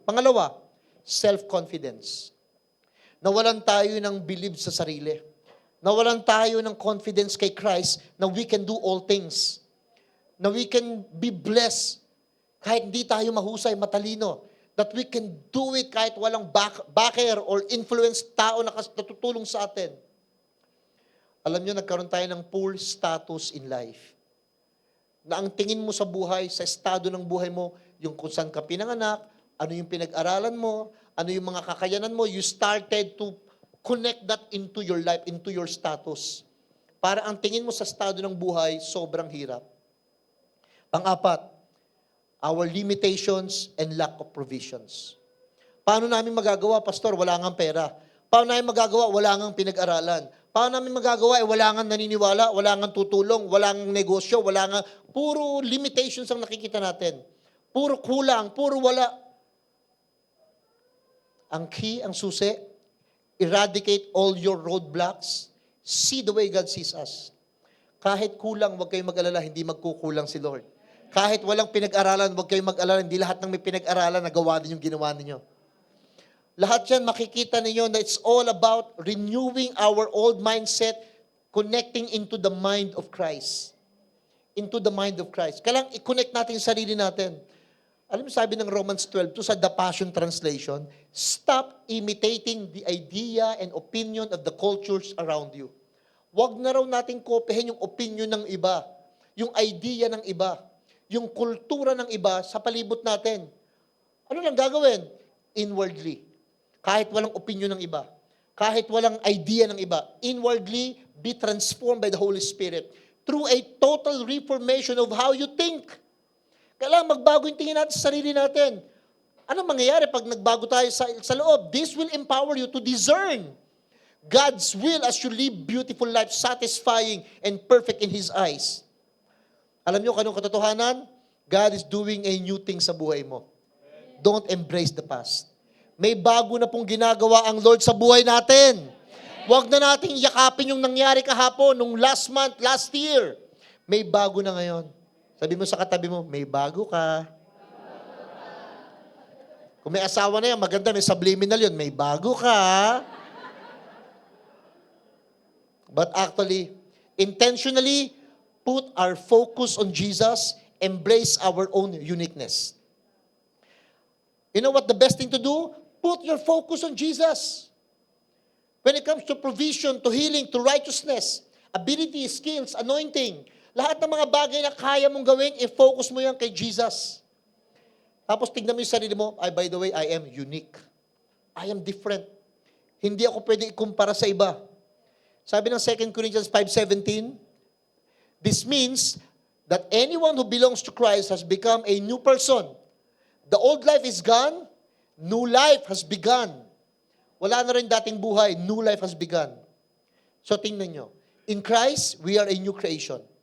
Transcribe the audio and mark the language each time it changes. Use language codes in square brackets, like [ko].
[tl] Pangalawa, self-confidence. Nawalan tayo ng believe sa sarili. Nawalan tayo ng confidence kay Christ na [en] we can do all things. [tl] Na [en] we can be blessed [tl] kahit hindi tayo mahusay, matalino. [en] That we can do it [tl] kahit walang backer or influence tao na natutulong sa atin. Alam nyo, nagkaroon tayo ng poor status in life. Na ang tingin mo sa buhay, sa estado ng buhay mo, yung kung saan ka pinanganak, ano yung pinag-aralan mo, ano yung mga kakayanan mo, [en] you started to connect that into your life, into your status. [tl] Para ang tingin mo sa estado ng buhay, sobrang hirap. Pang-apat, [en] our limitations and lack of provisions. [tl] Paano namin magagawa, Pastor? Wala ngang pera. Paano namin magagawa? Wala ngang pinag-aralan. Paano namin magagawa? Wala ngang naniniwala, wala ngang tutulong, wala ngang negosyo, wala ngang... Puro limitations ang nakikita natin. Puro kulang, puro wala. [en] Ang key, [tl] ang susi, [en] eradicate all your roadblocks. See the way God sees us. [tl] Kahit kulang, huwag kayong mag-alala, hindi magkukulang si Lord. Kahit walang pinag-aralan, huwag kayong mag-alala, hindi lahat ng may pinag-aralan, nagawa din yung ginawa ninyo. Lahat yan, makikita ninyo na [en] it's all about renewing our old mindset, connecting into the mind of Christ. Into the mind of Christ. [tl] Kailangan i-connect natin yung sarili natin. Alam mo, sabi ng Romans 12, to sa The Passion Translation, [en] stop imitating the idea and opinion of the cultures around you. [tl] Huwag na raw natin kopyahin yung opinion ng iba, yung idea ng iba, yung kultura ng iba sa palibot natin. Ano lang gagawin? Inwardly. Kahit walang opinion ng iba, [en] kahit walang idea ng iba, inwardly be transformed by the Holy Spirit through a total reformation of how you think. [tl] Kailangan magbago yung tingin natin sa sarili natin. Ano mangyayari pag nagbago tayo sa loob? [en] This will empower you to discern God's will as you live beautiful life, satisfying and perfect in His eyes. [tl] Alam niyo kung anong katotohanan? [en] God is doing a new thing [tl] sa buhay mo. [en] Don't embrace the past. [tl] May bago na pong ginagawa ang Lord sa buhay natin. Huwag na nating yakapin yung nangyari kahapon, nung last month, last year. May bago na ngayon. Sabi mo sa katabi mo, may bago ka. Kung may asawa na yan, maganda, may subliminal yun, may bago ka. [en] But actually, intentionally, put our focus on Jesus, embrace our own uniqueness. You know what the best thing to do? Put your focus on Jesus. When it comes to provision, to healing, to righteousness, ability, skills, anointing, [tl] lahat ng mga bagay na kaya mong gawin, i-focus mo yan kay Jesus. Tapos tignan mo yung sarili mo, [en] by the way, I am unique. I am different. [tl] Hindi ako pwede ikumpara sa iba. Sabi ng [en] 2 Corinthians 5:17, this means that anyone who belongs to Christ has become a new person. The old life is gone, new life has begun. [tl] Wala na rin dating buhay, [en] new life has begun. So [tl] tingnan nyo, [en] in Christ, we are a new creation.